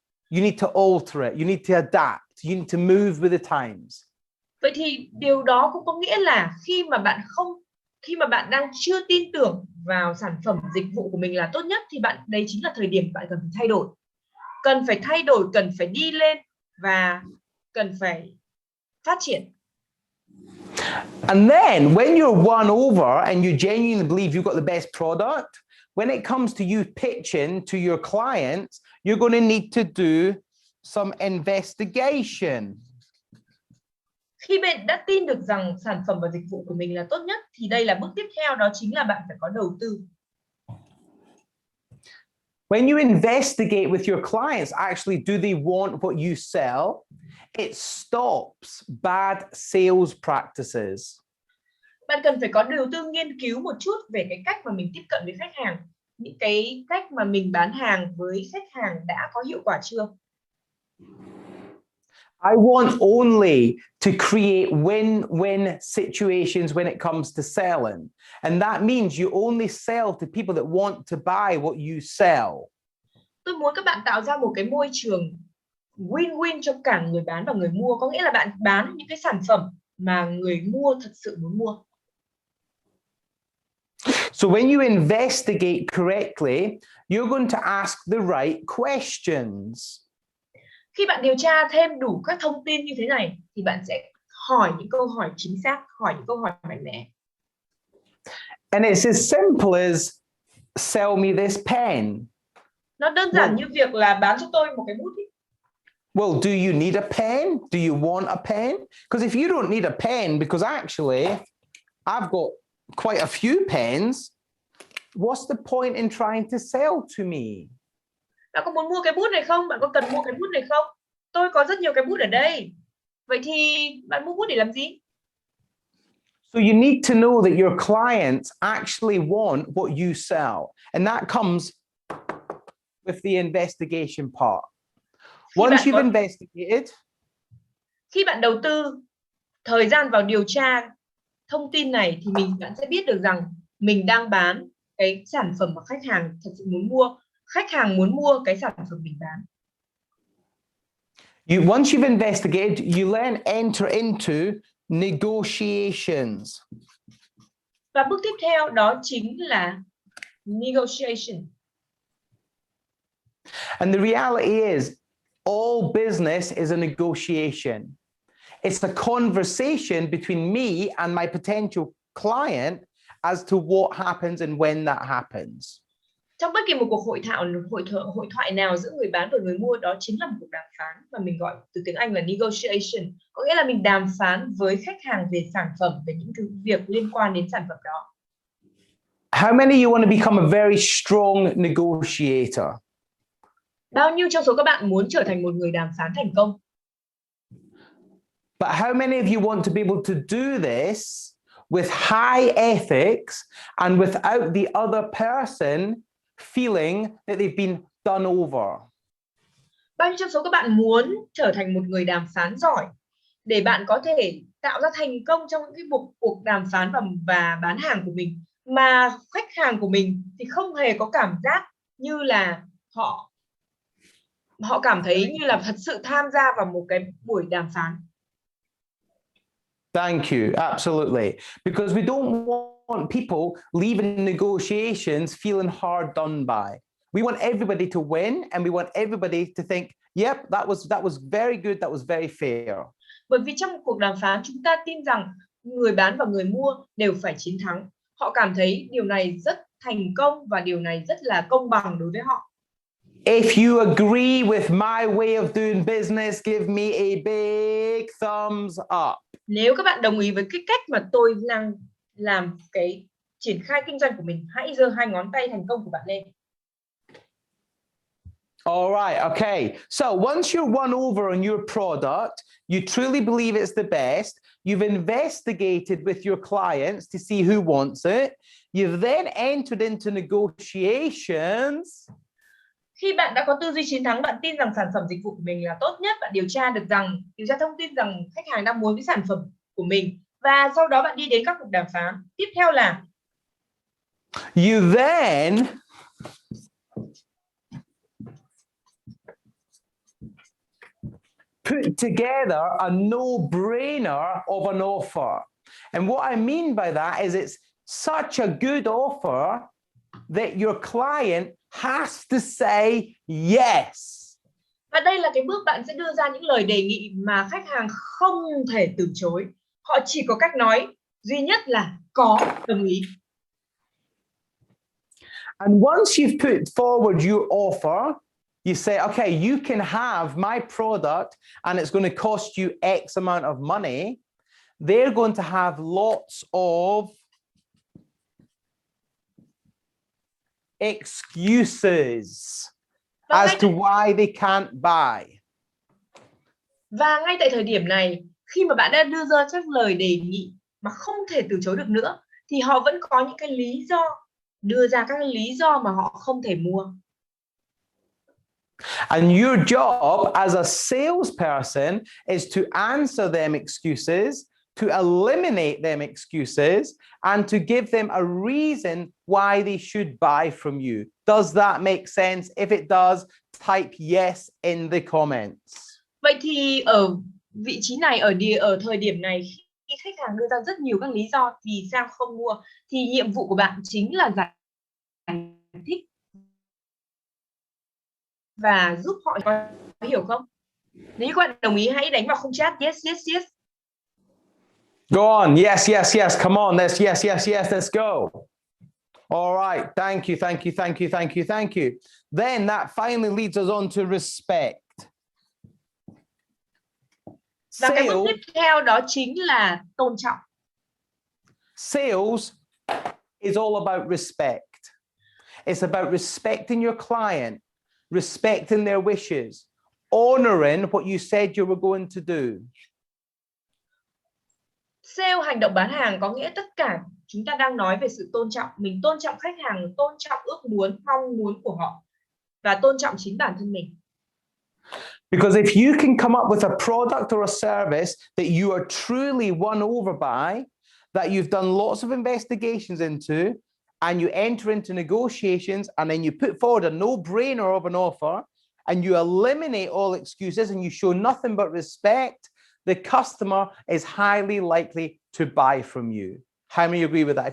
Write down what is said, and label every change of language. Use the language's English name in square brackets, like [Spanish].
[English] You need to alter it. You need to adapt. You need to move with the times. [Vietnamese] Vậy thì điều đó cũng có nghĩa là khi mà bạn đang chưa tin tưởng vào sản phẩm dịch vụ của mình là tốt nhất thì đấy chính là thời điểm bạn cần phải thay đổi. Cần phải thay đổi, cần phải đi lên và cần phải phát triển. [English] And then when you're won over and you genuinely believe you've got the best product, when it comes to you pitching to your clients, you're going to need to do some investigation. [Vietnamese] Khi bạn đã tin được rằng sản phẩm và dịch vụ của mình là tốt nhất thì đây là bước tiếp theo, đó chính là bạn phải có đầu tư. [English] When you investigate with your clients, actually, do they want what you sell? It stops bad sales practices. [Vietnamese] Bạn cần phải có đầu tư nghiên cứu một chút về cái cách mà mình tiếp cận với khách hàng, những cái cách mà mình bán hàng với khách hàng đã có hiệu quả chưa? [English] I want only to create win-win situations when it comes to selling. And that means you only sell to people that want to buy what you sell. [Vietnamese] Tôi muốn các bạn tạo ra một cái môi trường win-win cho cả người bán và người mua. Có nghĩa là bạn bán những cái sản phẩm mà người mua thật sự muốn mua. [English] So when you investigate correctly, you're going to ask the right questions. [Vietnamese] Khi bạn điều tra thêm đủ các thông tin như thế này thì bạn sẽ hỏi những câu hỏi chính xác, hỏi những câu hỏi mạnh mẽ. [English] And it's as simple as sell me this pen. [Vietnamese] Nó đơn giản như việc là bán cho tôi một cái bút ý. [English] Well, do you need a pen? Do you want a pen? Because if you don't need a pen, because actually I've got quite a few pens, what's the point in trying to sell to me? [Vietnamese] Bạn có muốn mua cái bút này không? Bạn có cần mua cái bút này không? Tôi có rất nhiều cái bút ở đây. Vậy thì bạn mua bút để làm gì? [English] So you need to know that your clients actually want what you sell. And that comes with the investigation part. Once you've investigated, [Vietnamese] khi bạn đầu tư thời gian vào điều tra thông tin này thì bạn sẽ biết được rằng mình đang bán cái sản phẩm mà khách hàng thật sự muốn mua. Khách hàng muốn mua cái sản phẩm mình bán. [English] Once you've investigated, you then enter into negotiations. [Vietnamese] Và bước tiếp theo đó chính là negotiation. [English] And the reality is, all business is a negotiation. It's a conversation between me and my potential client as to what happens and when that happens. [Vietnamese] Trong bất kỳ một cuộc hội thoại nào giữa người bán và người mua, đó chính là một cuộc đàm phán mà mình gọi từ tiếng Anh là negotiation. Có nghĩa là mình đàm phán với khách hàng về sản phẩm, về những thứ việc liên quan đến sản phẩm đó. [English] How many of you want to become a very strong negotiator? [Vietnamese] Bao nhiêu trong số các bạn muốn trở thành một người đàm phán thành công? [English] But how many of you want to be able to do this with high ethics and without the other person feeling that they've been done over? [Vietnamese] Bao nhiêu trong số các bạn muốn trở thành một người đàm phán giỏi để bạn có thể tạo ra thành công trong những cái cuộc đàm phán và bán hàng của mình, mà khách hàng của mình thì không hề có cảm giác như là họ cảm thấy như là thật sự tham gia vào một cái buổi đàm phán. [English] Thank you, absolutely. Because we don't want people leaving negotiations feeling hard done by. We want everybody to win, and we want everybody to think, yep, that was very good, that was very fair. [Vietnamese] Bởi vì trong một cuộc đàm phán, chúng ta tin rằng người bán và người mua đều phải chiến thắng. Họ cảm thấy điều này rất thành công và điều này rất là công bằng đối với họ. [English] If you agree with my way of doing business, give me a big thumbs up. [Vietnamese] Nếu các bạn đồng ý với cái cách mà tôi đang làm cái triển khai kinh doanh của mình, hãy giơ 2 ngón tay thành công của bạn lên. [English] All right, okay. So once you're won over on your product, you truly believe it's the best, you've investigated with your clients to see who wants it, you've then entered into negotiations. [Vietnamese] Khi bạn đã có tư duy chiến thắng, bạn tin rằng sản phẩm dịch vụ của mình là tốt nhất, bạn điều tra thông tin rằng khách hàng đang muốn cái sản phẩm của mình, và sau đó bạn đi đến các cuộc đàm phán. Tiếp theo là [English] You then put together a no-brainer of an offer. And what I mean by that is it's such a good offer that your client has to say yes. [Vietnamese] Và đây là cái bước bạn sẽ đưa ra những lời đề nghị mà khách hàng không thể từ chối. Họ chỉ có cách nói duy nhất là có, đồng ý. [English] And once you've put forward your offer, you say, okay, you can have my product and it's going to cost you X amount of money. They're going to have lots of excuses as to why they can't buy. [Vietnamese] Và ngay tại thời điểm này, khi mà bạn đã đưa ra các lời đề nghị mà không thể từ chối được nữa, thì họ vẫn có những cái lý do, đưa ra các lý do mà họ không thể mua. [English] And your job as a salesperson is to answer them excuses, to eliminate them excuses, and to give them a reason why they should buy from you. Does that make sense? If it does, type yes in the comments. [Vietnamese] Vậy thì ở vị trí này, ở thời điểm này, khi khách hàng đưa ra rất nhiều các lý do vì sao không mua, thì nhiệm vụ của bạn chính là giải thích và giúp họ có hiểu không? Nếu các bạn đồng ý, hãy đánh vào khung chat [English] yes, yes, yes. Go on. Yes, yes, yes. Come on. Yes, yes, yes, yes. Let's go. All right. Thank you, thank you, thank you, thank you, thank you. Then that finally leads us on to respect. [Vietnamese] Và cái bước tiếp theo đó chính là tôn trọng. [English] Sales is all about respect. It's about respecting your client, respecting their wishes, honoring what you said you were going to do. [Vietnamese] Sale, hành động bán hàng có nghĩa tất cả chúng ta đang nói về sự tôn trọng. Mình tôn trọng khách hàng, tôn trọng ước muốn, mong muốn của họ và tôn trọng chính bản thân mình. [English] Because if you can come up with a product or a service that you are truly won over by, that you've done lots of investigations into, and you enter into negotiations, and then you put forward a no-brainer of an offer, and you eliminate all excuses, and you show nothing but respect, the customer is highly likely to buy from you. How many agree with that?